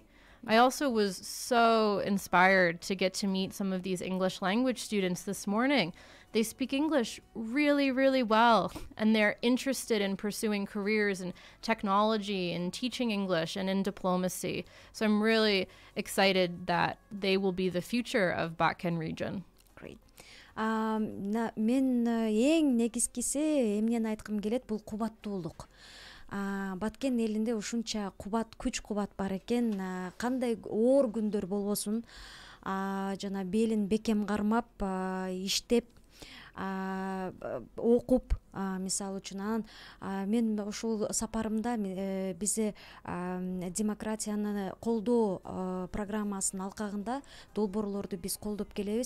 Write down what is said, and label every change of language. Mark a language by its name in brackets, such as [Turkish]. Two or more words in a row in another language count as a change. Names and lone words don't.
[English] I also was so inspired to get to meet some of these English language students this morning. They speak English really, really well, and they're interested in pursuing careers in technology and teaching English and in diplomacy. So I'm really excited that they will be the future of Batken region. Great. [Kyrgyz] Мен эң негизгиси эмнени айткым келет, бул кубаттуулук. Баткен элинде ушунча күч кубат бар экен, кандай оор күндөр болбосун, жана белин бекем кармап, иштеп, окуп, мисалы үчүн мен ушул сапарымда бизе демократияны колдоо программасынын алкагында долбоорлорду биз колдоп келебиз.